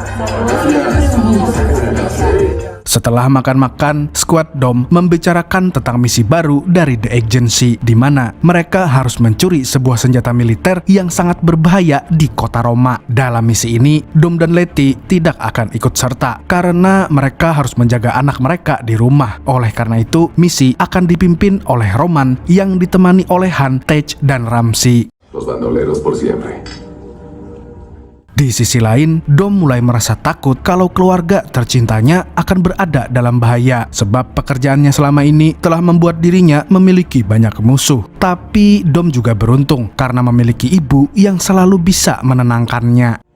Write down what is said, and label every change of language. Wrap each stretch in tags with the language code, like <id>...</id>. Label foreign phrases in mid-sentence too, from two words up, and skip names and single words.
<id>Setelah makan-makan, skuad Dom membicarakan tentang misi baru dari The Agency, di mana mereka harus mencuri sebuah senjata militer yang sangat berbahaya di kota Roma. Dalam misi ini, Dom dan Letty tidak akan ikut serta karena mereka harus menjaga anak mereka di rumah. Oleh karena itu, misi akan dipimpin oleh Roman yang ditemani oleh Han, Tej, dan Ramsey.</id> <es>Los bandoleros por siempre.</es> <id>Di sisi lain, Dom mulai merasa takut kalau keluarga tercintanya akan berada dalam bahaya sebab pekerjaannya selama ini telah membuat dirinya memiliki banyak musuh. Tapi Dom juga beruntung karena memiliki ibu yang selalu bisa menenangkannya.</id>